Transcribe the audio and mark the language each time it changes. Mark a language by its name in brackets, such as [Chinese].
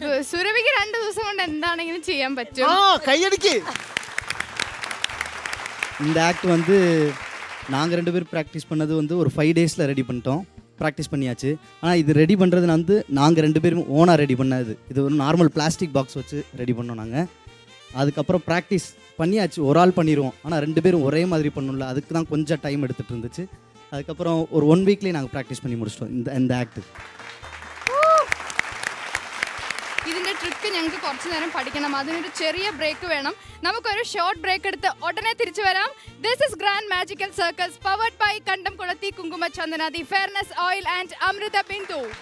[Malayalam] സുരഭിക്ക് 2 ദിവസം കൊണ്ട് എന്താണെങ്കിലും ചെയ്യാൻ പറ്റും. കൈയടിക്ക്. [Tamil] இந்த ஆக்ட் வந்து நாங்கள் 2 பேரும் ப்ராக்டிஸ் பண்ணது வந்து ஒரு 5 டேஸில் ரெடி பண்ணிட்டோம். ப்ராக்டிஸ் பண்ணியாச்சு. ஆனால் இது ரெடி பண்ணுறது வந்து நாங்கள் 2 பேரும் ஓனாக ரெடி பண்ணது. இது ஒரு நார்மல் பிளாஸ்டிக் பாக்ஸ் வச்சு ரெடி பண்ணோம் நாங்கள். அதுக்கப்புறம் ப்ராக்டிஸ் பண்ணியாச்சு. ஒரு ஆள் பண்ணிடுவோம், ஆனால் 2 பேரும் ஒரே மாதிரி பண்ணணும்ல, அதுக்கு தான் கொஞ்சம் டைம் எடுத்துகிட்டு இருந்துச்சு. அதுக்கப்புறம் ஒரு 1 வீக்லேயே நாங்கள் ப்ராக்டிஸ் பண்ணி முடிச்சிட்டோம் இந்த ஆக்ட். [Malayalam] ഇതിന്റെ ട്രിക്ക് ഞങ്ങൾക്ക് കുറച്ചു നേരം പഠിക്കണം. അതിനൊരു ചെറിയ ബ്രേക്ക് വേണം. നമുക്കൊരു ഷോർട്ട് ബ്രേക്ക് എടുത്ത് ഉടനെ തിരിച്ചു വരാം. [English] This is grand magical circus powered by Kandam Kulathi Kumkuma Chandana, the fairness oil and Amrutha Bindu.